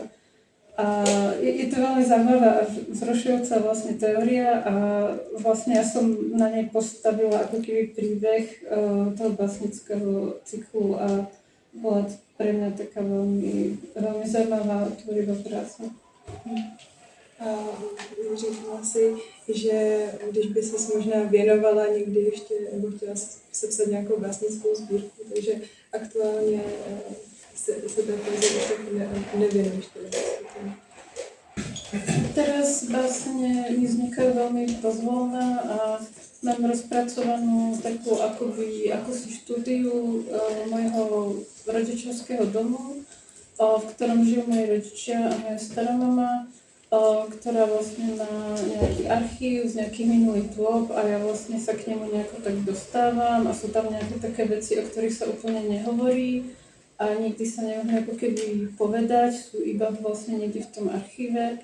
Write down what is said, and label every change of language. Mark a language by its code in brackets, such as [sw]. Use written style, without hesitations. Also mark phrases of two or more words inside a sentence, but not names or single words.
[sk] A je to veľmi zaujímavá a vzrušujúca vlastne teória a vlastne ja som na nej postavila ako keby príbeh toho básnického cyklu a bola to pre mňa taká veľmi zaujímavá tvorivá práca. [cs] A říkala si, že když by ses možná věnovala někdy ještě, nebo chtěla sepsat nějakou básnickou sbírku, takže aktuálně se té poezie už tak nevěnuješ teda. [sk] Teraz vlastne mi vznikajú veľmi pozvolná a mám rozpracovanú takú akúsi štúdiu mojho rodičovského domu, v ktorom žijú moji rodičia a moja stará mama, ktorá vlastne má nejaký archív z nejakých minulých dôb a ja vlastne sa k nemu nejako tak dostávam a sú tam nejaké také veci, o ktorých sa úplne nehovorí a nikdy sa nemôžem ako keby povedať, sú iba vlastne niekde v tom archíve.